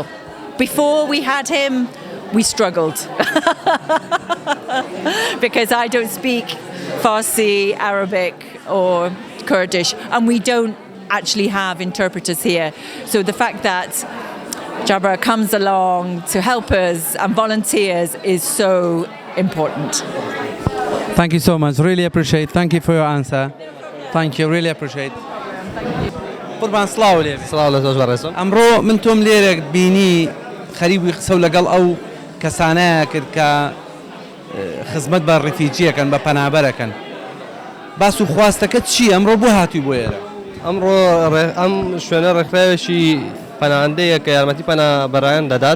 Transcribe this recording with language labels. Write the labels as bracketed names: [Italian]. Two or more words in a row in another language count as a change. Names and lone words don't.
[English] Before we had him, we struggled because I don't speak Farsi, Arabic or Kurdish, and we don't actually have interpreters here. So the fact that Jabra comes along to help us and volunteers is so important. Thank you so much. Really appreciate. Thank you for your answer. Thank you. Really appreciate. [Central Kurdish] قربان سڵاو لێ سڵاو لە تۆش بەڕێزم. ئەمڕۆ من تۆم لێرە بینی خەریبی قسە و لەگەڵ ئەو کەسانەیە کرد کە خزمەت بە ڕیفیجیەکەن بە پەنابەرەکەن. باس و خواستەکەت چی؟ ئەمڕۆ بۆ هاتووی بۆ ئێرە؟ ئەمڕۆ ئەم شوێنە ڕێکخراوێکی پەناهەندەیە کە یارمەتی پەنابەرایان دەدات.